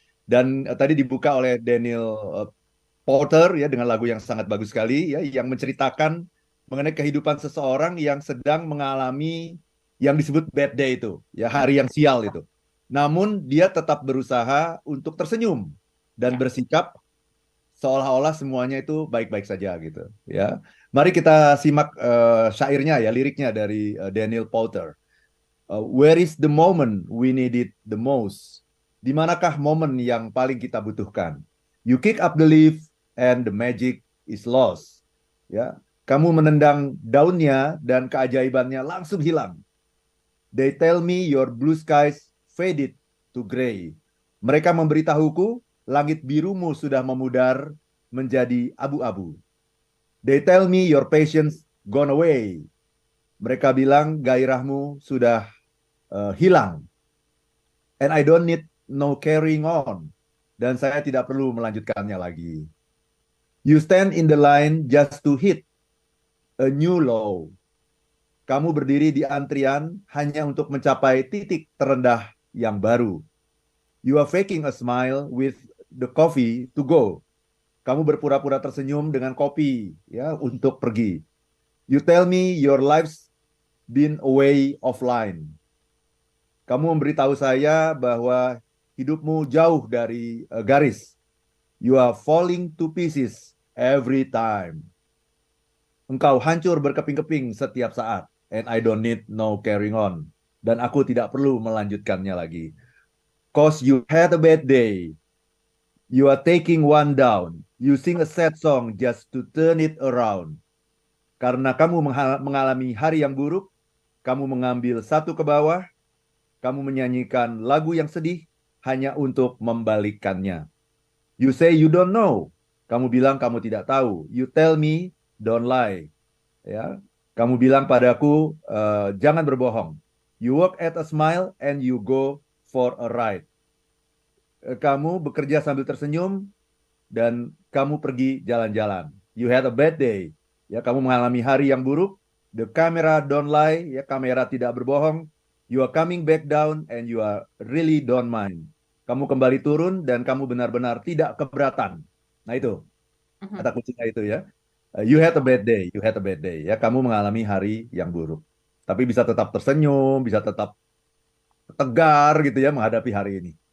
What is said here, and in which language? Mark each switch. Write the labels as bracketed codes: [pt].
[id] Dan tadi dibuka oleh Daniel Porter ya dengan lagu yang sangat bagus sekali ya, yang menceritakan mengenai kehidupan seseorang yang sedang mengalami yang disebut bad day itu, ya hari yang sial itu. Namun dia tetap berusaha untuk tersenyum dan Ya. bersikap seolah-olah semuanya itu baik-baik saja gitu, ya. Mari kita simak syairnya ya, liriknya dari Daniel Porter. [en] Where is the moment we need it the most? [id] Di manakah momen yang paling kita butuhkan? [en] You kick up the leaf and the magic is lost. [id] Ya, kamu menendang daunnya dan keajaibannya langsung hilang. [en] They tell me your blue skies faded to gray. [id] Mereka memberitahuku langit birumu sudah memudar menjadi abu-abu. [en] They tell me your patience gone away. [id] Mereka bilang gairahmu sudah hilang. [en] And I don't need no carrying on. [id] Dan saya tidak perlu melanjutkannya lagi. [en] You stand in the line just to hit a new low. [id] Kamu berdiri di antrian hanya untuk mencapai titik terendah yang baru. [en] You are faking a smile with the coffee to go. [id] Kamu berpura-pura tersenyum dengan kopi ya untuk pergi. [en] You tell me your life's been away offline. [id] Kamu memberitahu saya bahwa hidupmu jauh dari garis. [en] You are falling to pieces every time. [id] Engkau hancur berkeping-keping setiap saat. [en] And I don't need no carrying on. [id] Dan aku tidak perlu melanjutkannya lagi. [en] Cause you had a bad day. You are taking one down. You sing a sad song just to turn it around. [id] Karena kamu mengalami hari yang buruk, kamu mengambil satu ke bawah, kamu menyanyikan lagu yang sedih hanya untuk membalikkannya. [en] You say you don't know. [id] Kamu bilang kamu tidak tahu. [en] You tell me don't lie. [id] Ya, kamu bilang padaku jangan berbohong. [en] You work at a smile and you go for a ride. [id] Kamu bekerja sambil tersenyum dan kamu pergi jalan-jalan. [en] You had a bad day. [id] Ya, kamu mengalami hari yang buruk. [en] The camera don't lie. [id] Ya, kamera tidak berbohong. [en] You are coming back down and you are really don't mind. [id] Kamu kembali turun dan kamu benar-benar tidak keberatan. Nah itu Mhm. kata kuncinya itu ya. [en] You had a bad day. [id] You had a bad day. Ya, kamu mengalami hari yang buruk. Tapi bisa tetap tersenyum, bisa tetap tegar gitu ya menghadapi hari ini.